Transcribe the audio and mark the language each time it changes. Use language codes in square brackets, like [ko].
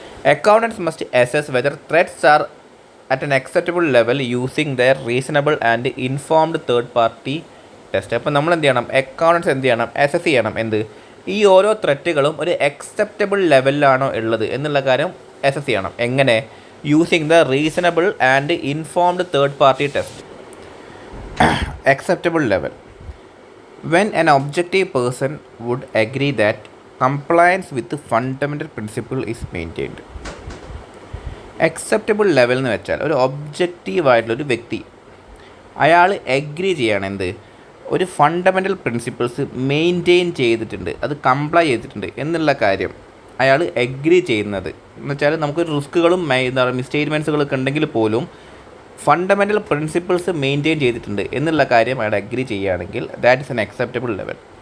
[en] Accountants must assess whether threats are at an acceptable level using their reasonable and informed third party test. [ml] അപ്പോൾ നമ്മൾ എന്ത് ചെയ്യണം, accountants എന്ത് ചെയ്യണം, assess ചെയ്യണം ഈ ഓരോ ത്രെറ്റുകളും ഒരു അക്സെപ്റ്റബിൾ ലെവലിലാണോ ഉള്ളത് എന്നുള്ള കാര്യം അസസ് ചെയ്യണം. എങ്ങനെ? [en] Using the reasonable and informed third party test. Acceptable level. When an objective person would agree that compliance with the fundamental principle is maintained. [ml] Acceptable level എന്ന് വെച്ചാൽ ഒരു ഒബ്ജക്റ്റീവായിട്ടുള്ളൊരു വ്യക്തി അയാൾ എഗ്രി ചെയ്യണം ഒരു ഫണ്ടമെൻ്റൽ പ്രിൻസിപ്പിൾസ് മെയിൻറ്റെയിൻ ചെയ്തിട്ടുണ്ട്, അത് കംപ്ലൈ ചെയ്തിട്ടുണ്ട് എന്നുള്ള കാര്യം അയാൾ എഗ്രി ചെയ്യുന്നത് എന്ന് വെച്ചാൽ നമുക്കൊരു റിസ്ക്കുകളും മിസ്റ്റേറ്റ്മെൻറ്റ്സുകളൊക്കെ ഉണ്ടെങ്കിൽ പോലും ഫണ്ടമെൻ്റൽ പ്രിൻസിപ്പിൾസ് മെയിൻറ്റെയിൻ ചെയ്തിട്ടുണ്ട് എന്നുള്ള കാര്യം അയാൾ അഗ്രി ചെയ്യുകയാണെങ്കിൽ [en] That is an acceptable level.